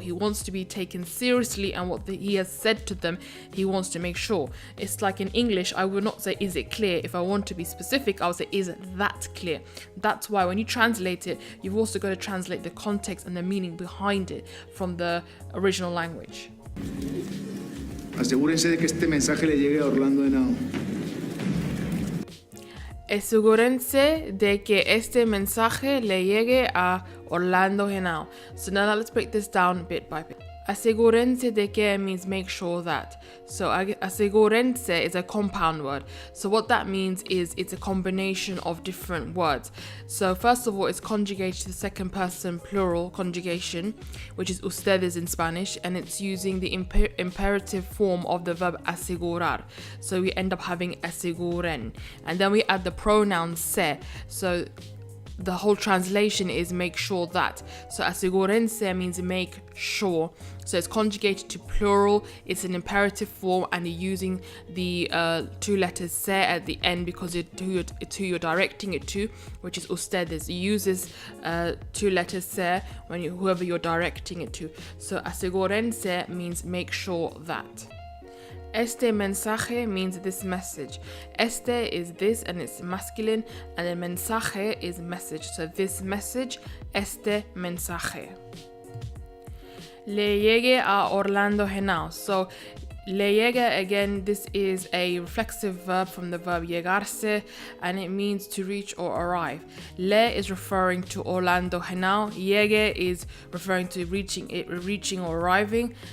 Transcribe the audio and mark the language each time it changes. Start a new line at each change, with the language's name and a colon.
English: He wants to be taken seriously, and what he has said to them, he wants to make sure. It's like in English, I would not say, is it clear? If I want to be specific, I would say, is that clear? That's why when you translate it, you've also got to translate the context and the meaning behind it from the original language.
Spanish: Asegúrense de que este mensaje le llegue a Orlando Henao. Asegúrense de que este mensaje le llegue a Orlando Henao.
English: So now let's break this down bit by bit.
Spanish: Asegúrense de que
English: means make sure that. So asegúrense is a compound word. So what that means is it's a combination of different words. So first of all, it's conjugated to the second person plural conjugation, which is ustedes in Spanish, and it's using the imperative form of the verb asegurar. So we end up having aseguren. And then we add the pronoun se. So the whole translation is make sure that. So asegúrense means make sure. So it's conjugated to plural, it's an imperative form, and you're using the two letters se at the end because it's who you're directing it to, which is ustedes. You use this two letters se when whoever you're directing it to. So asegúrense means make sure that.
Spanish: Este mensaje
English: means this message. Este is this and it's masculine, and the mensaje is message. So this message,
Spanish: este mensaje. Le llegue a Orlando Henao.
English: So
Spanish: le llegue,
English: again, this is a reflexive verb from the verb llegarse, and it means to reach or arrive. Le is referring to Orlando Henao. Llegue is referring to reaching or arriving.